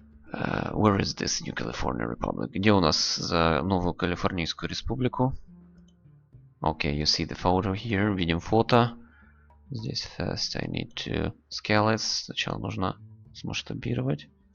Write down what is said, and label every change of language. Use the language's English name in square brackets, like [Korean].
[English] Where is this New California Republic? [Russian] Где у нас за новую Калифорнийскую республику? [English] Okay, you see the photo here. [Russian] Видим фото. Здесь [English] first I need to scale it. [Russian] Сначала нужно смасштабировать.